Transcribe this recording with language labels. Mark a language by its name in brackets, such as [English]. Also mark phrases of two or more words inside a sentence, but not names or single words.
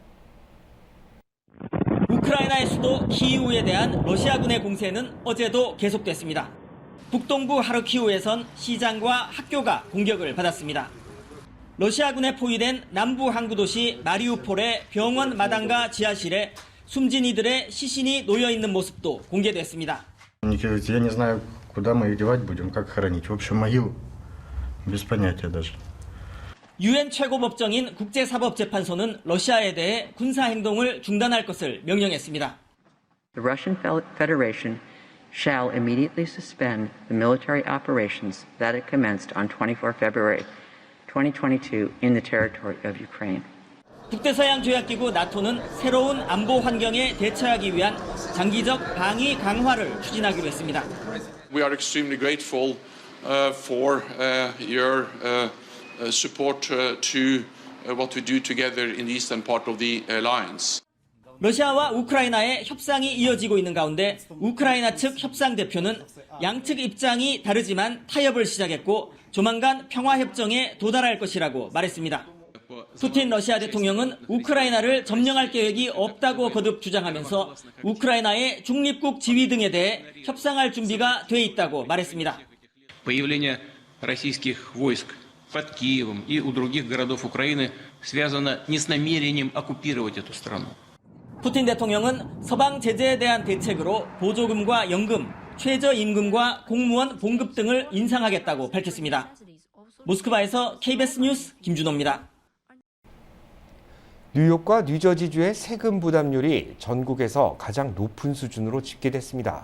[Korean] 우크라이나의 수도 키이우에 대한 러시아군의 공세는 어제도 계속됐습니다. 북동부 하르키우에선 시장과 학교가 공격을 받았습니다. 러시아군에 포위된 남부 항구 도시 마리우폴의 병원 마당과 지하실에 숨진 이들의 시신이 놓여 있는 모습도 공개됐습니다. [Russian] Я не знаю, куда мы их девать будем, как хоронить. В общем, могил без понятия даже. [Korean] 유엔 최고법정인 국제사법재판소는 러시아에 대해 군사 행동을 중단할 것을 명령했습니다. [English] The Russian Federation shall immediately suspend the military operations that it commenced on 24 February 2022 in the territory of Ukraine. [Korean] 북대서양 조약기구 나토는 새로운 안보 환경에 대처하기 위한 장기적 방위 강화를 추진하기로 했습니다. [English] We are extremely grateful for your support to what we do together in the eastern part of the alliance. [Korean] 러시아와 우크라이나의 협상이 이어지고 있는 가운데 우크라이나 측 협상 대표는 양측 입장이 다르지만 타협을 시작했고 조만간 평화협정에 도달할 것이라고 말했습니다. 푸틴 러시아 대통령은 우크라이나를 점령할 계획이 없다고 거듭 주장하면서 우크라이나의 중립국 지위 등에 대해 협상할 준비가 돼 있다고 말했습니다. [Russian] Появление российских войск под Киевом и у других городов Украины связано не с намерением оккупировать эту страну. [Korean] 푸틴 대통령은 서방 제재에 대한 대책으로 보조금과 연금, 최저임금과 공무원 봉급 등을 인상하겠다고 밝혔습니다. 모스크바에서 KBS 뉴스 김준호입니다. 뉴욕과 뉴저지주의 세금 부담률이 전국에서 가장 높은 수준으로 집계됐습니다.